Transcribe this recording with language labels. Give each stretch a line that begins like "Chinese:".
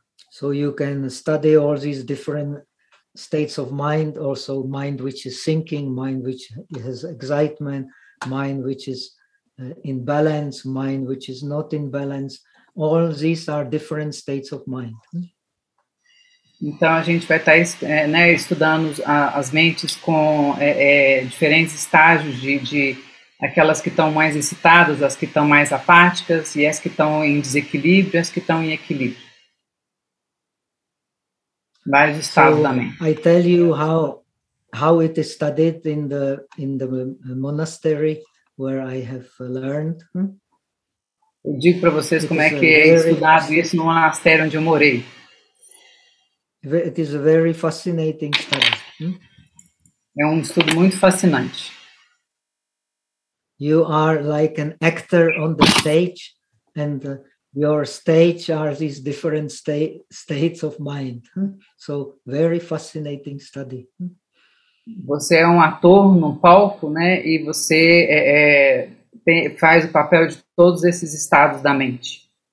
English: So you can study all these different states of mind, also mind which is thinking, mind which has excitement, mind which is in balance, mind which is not in balance. All these are different states of mind.
Portuguese: Então, a gente vai estar estudando as mentes com diferentes estágios de aquelas que estão mais excitadas, as que estão mais apáticas, e as que estão em desequilíbrio, as que estão em equilíbrio. Vários estados da mente.
English: I tell you how it is studied in the monastery where I have learned.
Portuguese: Eu digo para vocês como é que é estudado isso no monastério onde eu morei.
English: It is a very fascinating study.
Portuguese: É um estudo muito fascinante.
English: You are like an actor on the stage, and your stage are these different states of mind. So, very fascinating study.
Portuguese: Você é um ator no palco, né? E você faz o papel de todos esses estados da mente.